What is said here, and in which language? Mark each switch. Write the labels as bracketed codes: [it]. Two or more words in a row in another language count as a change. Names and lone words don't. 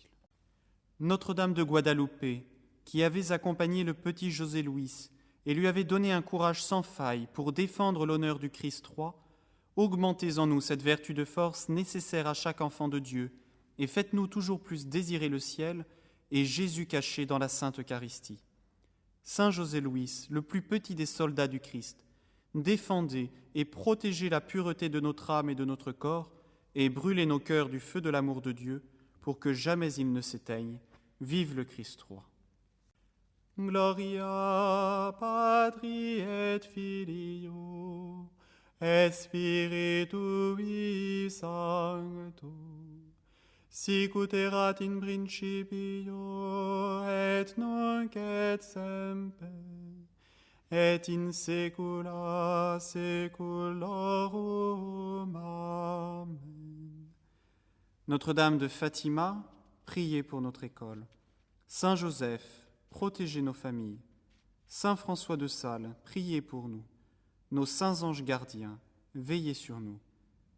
[fr] Notre-Dame de Guadalupe, qui avez accompagné le petit José Luis et lui avez donné un courage sans faille pour défendre l'honneur du Christ roi, augmentez en nous cette vertu de force nécessaire à chaque enfant de Dieu et faites-nous toujours plus désirer le ciel et Jésus caché dans la Sainte Eucharistie. Saint José Luis, le plus petit des soldats du Christ, défendez et protégez la pureté de notre âme et de notre corps et brûlez nos cœurs du feu de l'amour de Dieu pour que jamais il ne s'éteigne. Vive le Christ roi. [la] Gloria Patri et Filio et Spiritui Sancto, sic ut erat in principio et nunc et semper et in saecula saeculorum. Amen. [fr] Notre-Dame de Fatima, priez pour notre école. Saint Joseph, protégez nos familles. Saint François de Sales, priez pour nous. Nos saints anges gardiens, veillez sur nous.